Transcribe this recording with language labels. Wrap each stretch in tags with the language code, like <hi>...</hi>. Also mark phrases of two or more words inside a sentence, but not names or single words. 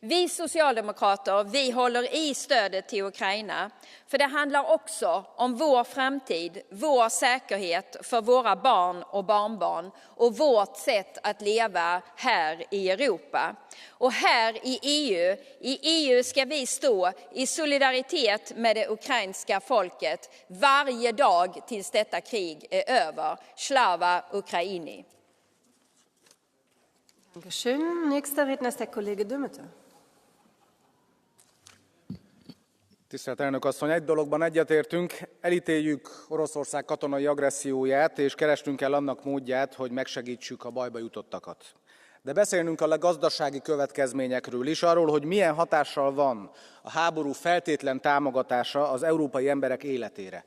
<sv>Vi socialdemokrater, vi håller i stödet till Ukraina, för det handlar också om vår framtid, vår säkerhet för våra barn och barnbarn och vårt sätt att leva här i Europa. Och här i EU ska vi stå i solidaritet med det ukrainska folket varje dag tills detta krig är över.</sv> <uk>Slava Ukraini!</uk> <de>Dankeschön. Nächster Redner ist der Kollege Dümmeter.</de> <hu>Tisztelt elnök asszony, egy dologban egyetértünk, elítéljük Oroszország katonai agresszióját, és kerestünk el annak módját, hogy megsegítsük a bajba jutottakat. De beszélnünk kell a gazdasági következményekről is, arról, hogy milyen hatással van a háború feltétlen támogatása az európai emberek életére.</hu>